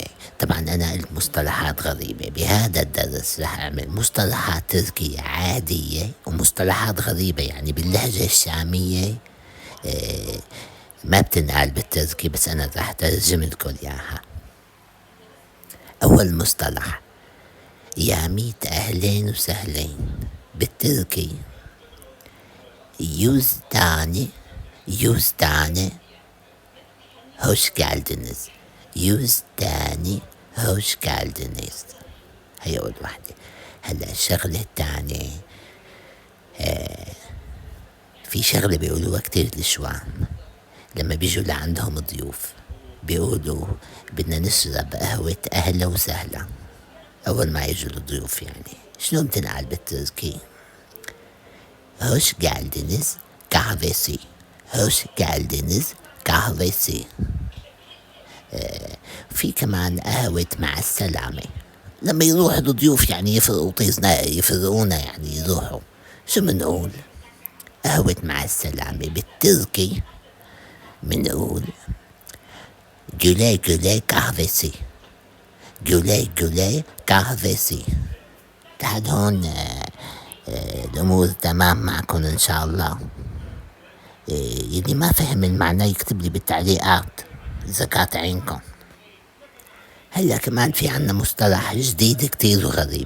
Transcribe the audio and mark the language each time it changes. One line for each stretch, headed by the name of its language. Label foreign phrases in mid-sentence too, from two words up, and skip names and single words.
Arabic: طبعا أنا قلت مصطلحات غريبة. بهذا الدرس رح أعمل مصطلحات تركية عادية ومصطلحات غريبة، يعني باللهجة الشامية ما بتنقال بالتركي، بس أنا رح أترجم لكم إياها. أول مصطلح يا ميت أهلين وسهلين بالتركي
Turkish: yüz tane hoş geldiniz. 100 tane hoş geldiniz.
Arabic: هي أول وحدة. هلا الشغلة التانية، في شغلة بيقولوها كتير الشوام لما بيجوا لعندهم ضيوف، بيقولوا بدنا نشرب قهوة أهلا وسهلا أول ما يجوا الضيوف. يعني شنو بتنقال بالتركي؟
Turkish: Hoş geldiniz kahvesi. Hoş geldiniz kahvesi.
Arabic: في كمان قهوة مع السلامة، لما يروح الضيوف يعني يفرقوا طيزنا، يفرقونا يعني يروحوا. شو منقول؟ قهوة مع السلامة بالتركي منقول
Turkish: güle güle kahvesi. güle güle kahvesi.
Arabic: لحد هون الأمور تمام معكم إن شاء الله. يلي ما فهم المعنى يكتب لي بالتعليقات إذا كانت عينكم. هلا كمان في عنا مصطلح جديد كتير وغريب.